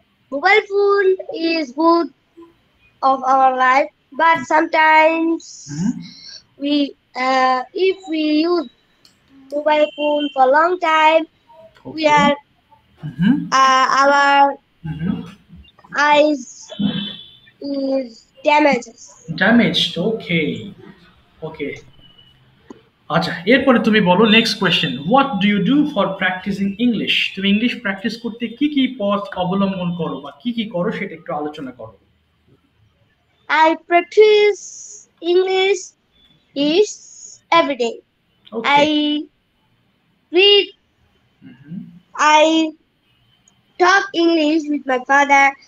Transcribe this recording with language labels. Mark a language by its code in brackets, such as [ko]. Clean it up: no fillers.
[en] Mobile phone is good of our life, but sometimes if we use mobile phone for a long time, we are our eyes is damaged. Okay. [bn] আচ্ছা, এরপরে তুমি বলো [en] Next question, what do you do for practicing English? [bn] তুমি English practice করতে কি কি পথ অবলম্বন করো বা কি কি করো সেটা একটু আলোচনা করো। [en] I practice English is every day. Okay. I read, I talk English with my father.